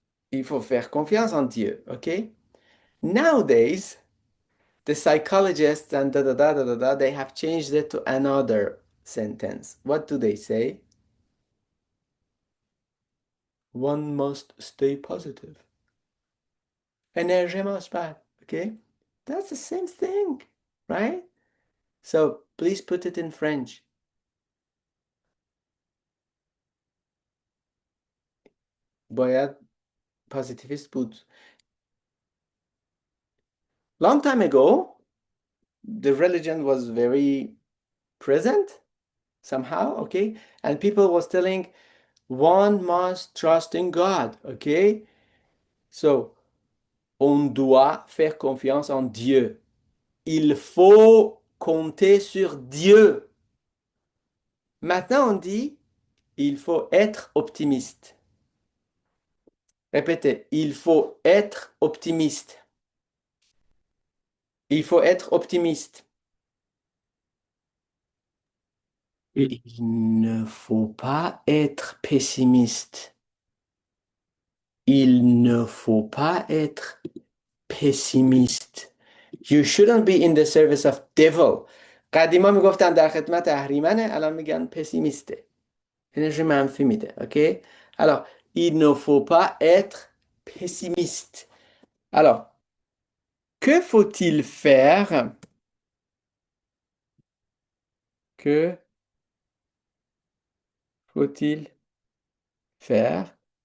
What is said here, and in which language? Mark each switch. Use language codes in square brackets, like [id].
[fr] Il faut faire confiance en Dieu, okay? [en] Nowadays, the psychologists and they have changed it to another sentence. What do they say? One must stay positive. [fa] Énergie مثبت, okay? [en] That's the same thing, right? So please put it in French. [fa] باید positivist بود. [en] Long time ago, the religion was very present somehow, okay? And people was telling one must trust in God, okay? [fr] So, on doit faire confiance en Dieu. Il faut compter sur Dieu. Maintenant, on dit, il faut être optimiste. Répétez, il faut être optimiste. Il faut être optimiste. Il ne faut pas être pessimiste. Il ne faut pas être pessimiste. [en] You shouldn't be in the service of devil. [fa] قدیما میگفتن در خدمت اهریمنه الان میگن پسیمیسته. انرژی منفی میده. [fr] اوکی؟ Alors, il ne faut pas être pessimiste. Alors, que faut-il faire? Que faut-il faire?